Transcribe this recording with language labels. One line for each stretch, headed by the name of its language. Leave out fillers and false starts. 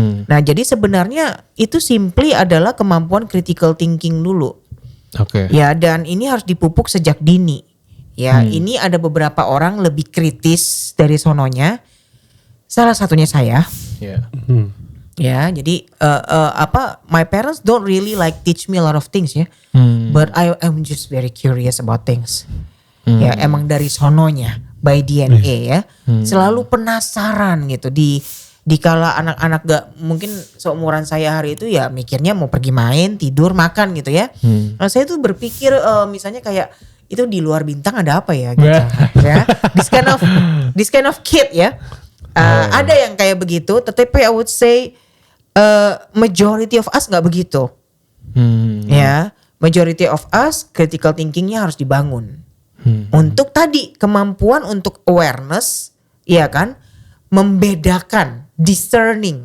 Indonesian: Nah jadi sebenarnya itu simply adalah kemampuan critical thinking dulu. Ya, dan ini harus dipupuk sejak dini. Ya, ini ada beberapa orang lebih kritis dari sononya. Salah satunya saya.
English: Ya, jadi my parents don't really like teach me a lot of things ya. But I'm just very curious about things.
Indonesian: Ya, emang dari sononya by DNA ya. Selalu penasaran gitu di kala anak-anak gak mungkin seumuran saya hari itu ya mikirnya mau pergi main, tidur, makan gitu ya. Nah, saya tuh berpikir misalnya kayak itu di luar bintang ada apa ya gitu.
English: Ya. This kind of kid ya.
Indonesian: Ada yang kayak begitu, tetapi
English: I would say majority of us gak begitu.
Indonesian: Ya, majority of us critical thinkingnya harus dibangun. Untuk tadi kemampuan untuk awareness, iya kan? Membedakan, discerning.